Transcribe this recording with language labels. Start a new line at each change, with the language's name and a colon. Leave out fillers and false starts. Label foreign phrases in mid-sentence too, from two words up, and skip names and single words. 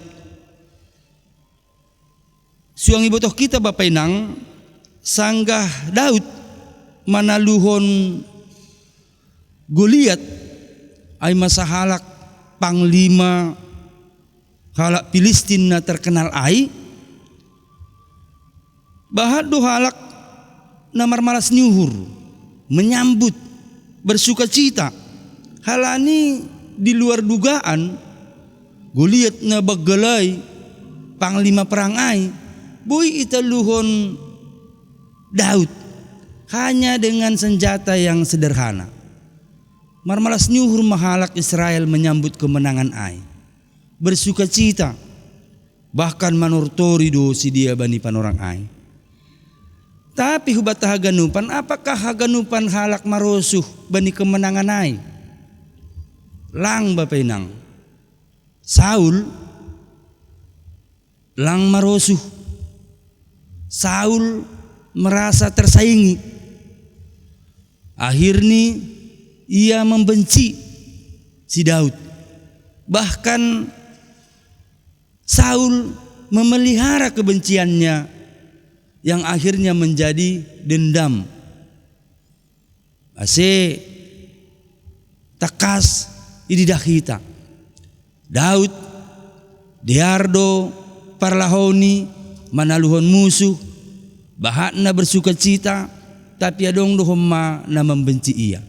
Batak Simalungun: Suang ibotoh kita Bapak Inang sanggah Daud manaluhon Goliat aima sahalak panglima halak Filistin na terkenal ai bahat do halak namar malas nyuhur
Indonesian: menyambut bersuka cita.
Batak Simalungun: Halani
Indonesian: di luar dugaan
Batak Simalungun: Goliat na bagelai panglima perang ai boy italuhon Daud
Indonesian: hanya dengan senjata yang sederhana.
Batak Simalungun: Marmalas nyuhur mahalak Israel
Indonesian: menyambut kemenangan
Batak Simalungun: ai
Indonesian: bersuka cita bahkan
Batak Simalungun: manurtori do si dia bani panorang ai. Tapi hubat haganupan, apakah haganupan halak marosuh bani kemenangan ai? Lang Bapak Inang, Saul lang marosuh.
Indonesian: Saul merasa tersaingi. Akhirnya ia membenci si Daud. Bahkan Saul memelihara kebenciannya yang akhirnya menjadi dendam.
Batak Simalungun: Ase takas ididah kita. Daud diardo parlahoni manaluhon musuh bahatna
Indonesian: bersuka cita
Batak Simalungun: tapi adong dohoma na
Indonesian: membenci ia.